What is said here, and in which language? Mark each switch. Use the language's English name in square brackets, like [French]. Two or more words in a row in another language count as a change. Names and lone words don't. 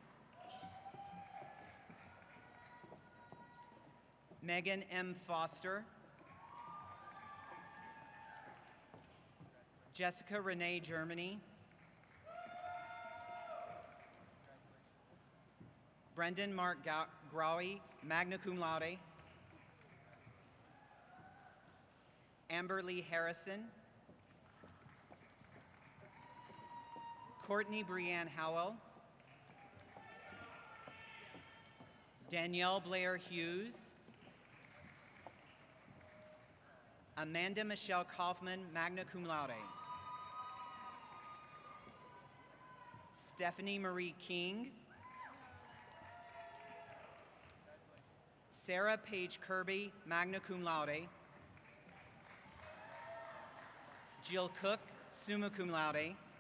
[English] Megan M. Foster. Jessica Renee Germany. Brendan Mark Growy, [Latin] magna cum laude. [English] Amber Lee Harrison. Courtney Brianne Howell. Danielle Blair Hughes. Amanda Michelle Kaufman, [Latin] magna cum laude. [English] Stephanie Marie King. Sarah Paige Kirby, [Latin] magna cum laude. [English] Jill Cook, [Latin] summa cum laude.